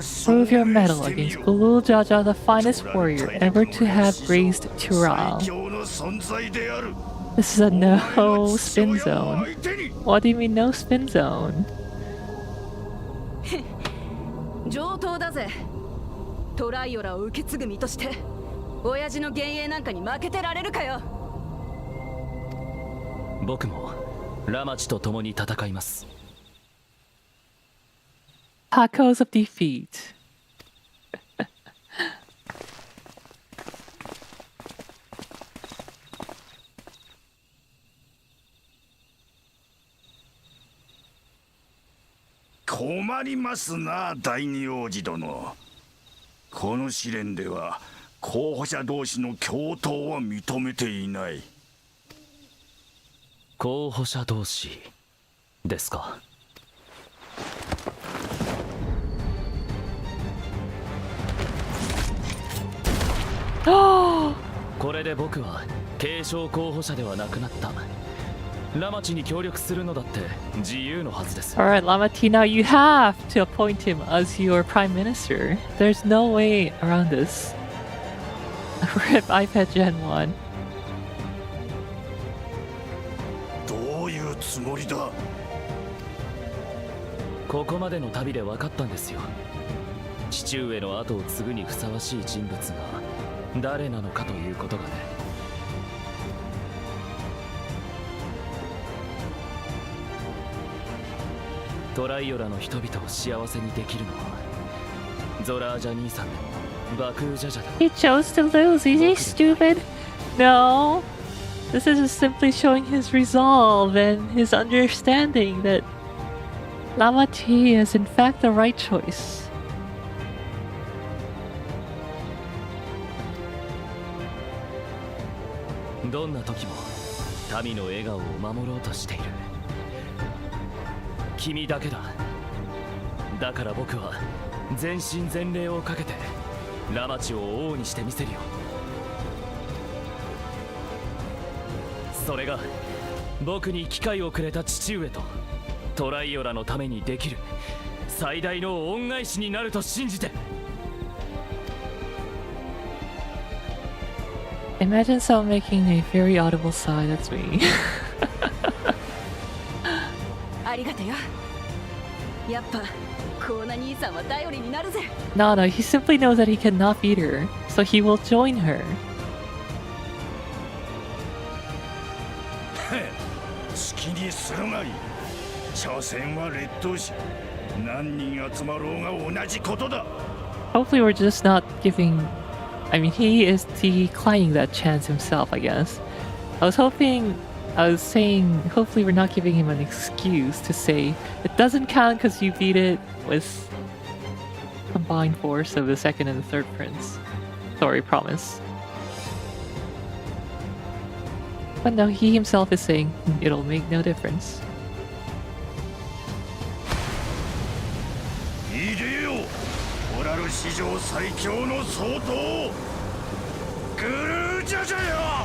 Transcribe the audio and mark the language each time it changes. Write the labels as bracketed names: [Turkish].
[English] Prove your mettle against Fully-narrated the finest warrior ever to have graced Turaling. [Japanese] 最強の存在である。 [English] This is a no spin zone. What do you mean no spin zone? [Japanese] 上等だぜ。トライオラを受け継ぐ身として親父の幻影なんかに負けてられるかよ。僕もラマチと共に戦います。 [English] Tacos of defeat. [Japanese] 困りますな、第二王子殿。この試練では候補者同士の共闘は認めていない。候補者同士ですか。これで僕は継承候補者ではなくなった。ラマチに協力するのだって自由のはずです。 [English] Alright, Lamati, now you have to appoint him as your prime minister. There's no way around this. RIP iPad Gen 1. [Japanese] どういうつもりだ。ここまでの旅で分かったんですよ。父上の後を継ぐにふさわしい人物が誰なのかということがね。トライオラの人々を幸せにできるのはゾラージャ兄さんでもバクージャジャだ。 [English] He chose to lose. Is he stupid? No. This is just simply showing his resolve and his understanding that Lamati is in fact the right choice. [Japanese] どんな時も民の笑顔を守ろうとしている。君だけだ。だから僕は全身全霊をかけてラマチを王にしてみせるよ。それが僕に機会をくれた父上とトライオラのためにできる最大の恩返しになると信じて。 [English] Imagine someone making a very audible sigh. That's me. [Japanese] ありがとよ。やっぱコーナ兄さんは頼りになるぜ。 [English] No, he simply knows that he cannot beat her, so he will join her. [Japanese] 好きにするがいい。所詮は劣等者。何人集まろうが同じことだ。 [English] Hopefully we're just not giving... I mean, he is declining that chance himself, I guess. I was saying, hopefully we're not giving him an excuse to say, it doesn't count because you beat it with combined force of the second and the third prince. Sorry, promise. But no, he himself is saying, it'll make no difference. [Japanese] いでよ、オラル史上最強の総統グルージャジャよ。